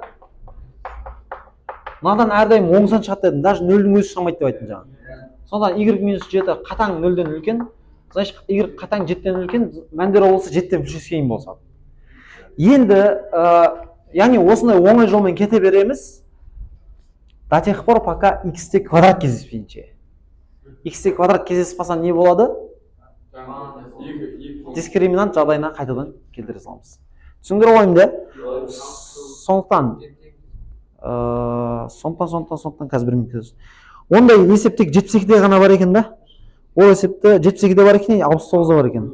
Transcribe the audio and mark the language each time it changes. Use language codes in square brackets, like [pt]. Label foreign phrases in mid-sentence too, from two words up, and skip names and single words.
[kk] Мынадан әрдайым оң сан шығады дедім, даже 0-дің өзі шығамайды деп айттым жаңа. Сондықтан y минус 7 қатаң 0-ден үлкен, значит y қатаң 7-ден үлкен, мәндері болса 7-ден плюс 7-ге дейін болса. Енді, яғни осындай оңай жолмен кете береміз. До тех пор, пока x-те квадрат кездеспейінше. X-те квадрат кездеспаса не болады? Дискриминант жағдайына қайтадан келтіре саламыз. Түсіндіріп алайын да? Сондықтан қазір бір минут кетеді. Ондай есептік 72-де ғана бар екен да? Ол есепті 72-де бар екен, 69-да бар екен.